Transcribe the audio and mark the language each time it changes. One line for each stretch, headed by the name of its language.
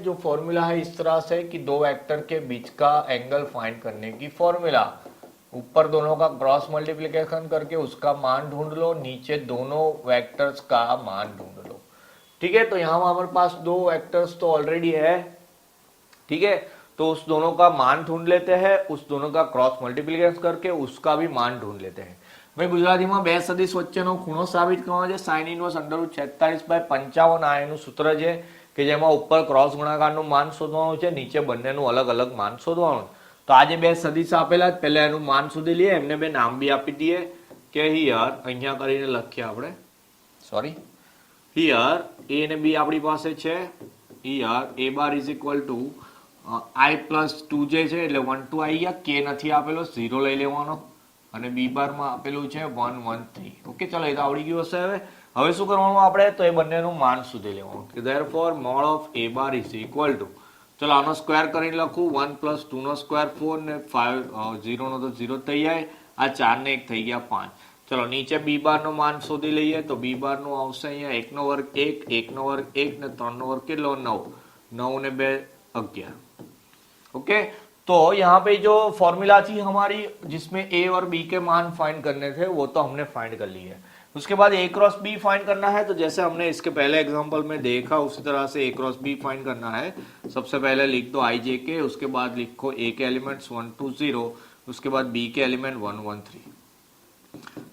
Hindi: जो फॉर्मूला है इस तरह से कि दो वेक्टर के बीच का एंगल फाइंड करने की फॉर्मूला, ऊपर दोनों का क्रॉस मल्टीप्लिकेशन करके उसका मान ढूंढ लो, नीचे दोनों वेक्टर्स का मान ढूंढ लो। ठीक है, तो यहां हमारे पास दो वेक्टर्स तो ऑलरेडी है। ठीक है, तो उस दोनों का मान ढूंढ लेते हैं, उस दोनों का क्रॉस मल्टीप्लिकेशन करके उसका भी मान ढूंढ लेते हैं।
Gujarati: ભાઈ ગુજરાતીમાં બે સદિશ વચ્ચેનો ખૂણો સાબિત કરવાનો છે, સાઇન ઇનવર્સ અંડર રૂટ 46/55 આ એનું સૂત્ર છે કે જેમાં ઉપર ક્રોસ ગુણાકારનું માન શોધવાનું છે, નીચે બંનેનું અલગ અલગ માન શોધવાનું। તો આજે બે સદિશ આપેલા, પહેલા એનું માન શોધી લઈએ, એમને બે નામ બી આપી દઈએ કે હિયર અહીંયા કરીને લખીએ આપણે, સોરી હિયર એ ને બી આપણી પાસે છે, here a bar is equal to i+2 જે છે એટલે 1 2 આવી ગયા, કે નથી આપેલો 0 લઈ લેવાનો, અને બી બાર માં આપેલું છે 1 1 3। ઓકે, ચલો એ તો આવડી ગયું હશે। હવે શું કરવાનું આપણે, તો એ બંનેનું માન શોધી લેવાનું કે therefore mode of a bar is equal to, ચલો આનો સ્ક્વેર કરીને લખું, 1 + 2 નો સ્ક્વેર 4 ને 5 0 નો તો 0 થઈ જાય, આ 4 ને 1 થઈ ગયા 5। ચલો નીચે બી બાર નો मान શોધી લઈએ, તો બી બાર નું આવશે અહીંયા 1 નો વર્ગ 1, 1 નો વર્ગ 1 ને 3 નો વર્ગ કેટલો 9, 9 ને 2 11।
Hindi: ओके, तो यहाँ पे जो फॉर्मूला थी हमारी जिसमें ए और बी के मान फाइंड करने थे वो तो हमने फाइंड कर ली है। उसके बाद ए क्रॉस बी फाइंड करना है, तो जैसे हमने इसके पहले एग्जांपल में देखा उसी तरह से ए क्रॉस बी फाइंड करना है। सबसे पहले लिख दो आई जे के, उसके बाद लिखो ए के एलिमेंट्स 1 2 0, उसके बाद बी के एलिमेंट 1 1 3।